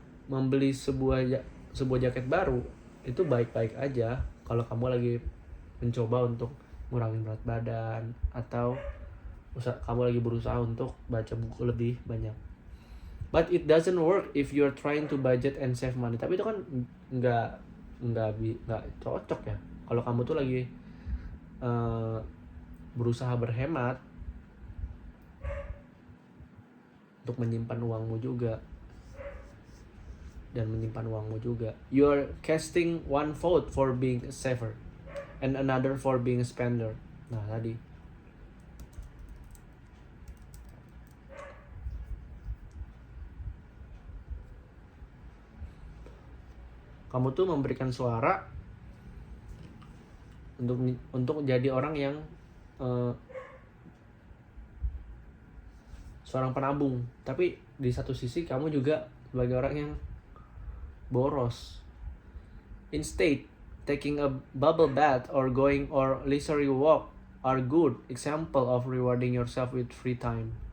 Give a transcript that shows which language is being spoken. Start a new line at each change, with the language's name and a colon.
Indonesian: Membeli sebuah jaket baru itu baik-baik aja kalau kamu lagi mencoba untuk ngurangin berat badan, atau kamu lagi berusaha untuk baca buku lebih banyak.
English: But it doesn't work if you're trying to budget and save money.
Indonesian: Tapi itu kan nggak cocok ya kalau kamu tuh lagi berusaha berhemat untuk menyimpan uangmu juga dan menyimpan uangmu juga.
English: You're casting one vote for being a saver and another for being a spender.
Indonesian: Nah, tadi kamu tuh memberikan suara untuk jadi orang yang seorang penabung, tapi di satu sisi kamu juga sebagai orang yang boros.
English: Instead, taking a bubble bath or going or leisurely walk are good example of rewarding yourself with free time.